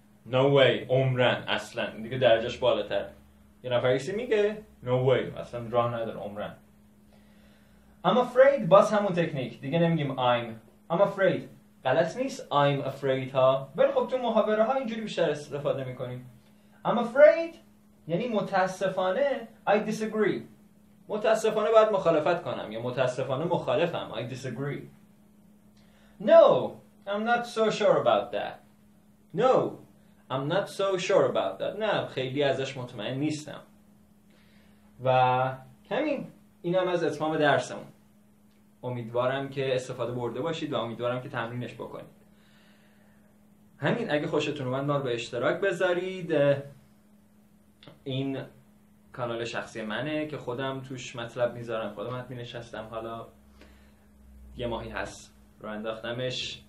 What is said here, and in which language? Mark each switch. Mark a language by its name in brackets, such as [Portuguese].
[English] No way. [Persian] عمرن. اصلا دیگه درجهش بالاتر. یه نفر ایسی میگه [English] no way. [Persian] اصلا راه نداره. عمرن. [English] I'm afraid. [Persian] باز همون تکنیک. دیگه نمیگیم [English] I'm afraid. [Persian] غلط نیست I'm afraid ها. ولی خب تو محاوره ها اینجوری بیشتر استفاده میکنیم. [English] I'm afraid [Persian] یعنی متاسفانه [English] I disagree. [Persian] متاسفانه باید مخالفت کنم یا متاسفانه مخالفم. [English] I disagree. No, I'm not so sure about that. I'm not so sure about that. [Persian] نه خیلی ازش مطمئن نیستم. و همین، اینم از اتمام درسمون. امیدوارم که استفاده برده باشید و امیدوارم که تمرینش بکنید. همین، اگه خوشتون اومد ما رو به اشتراک بذارید. این کانال شخصی منه که خودم توش مطلب میذارم، خودم ادمین نشستم، حالا یه ماهی هست رو انداختمش.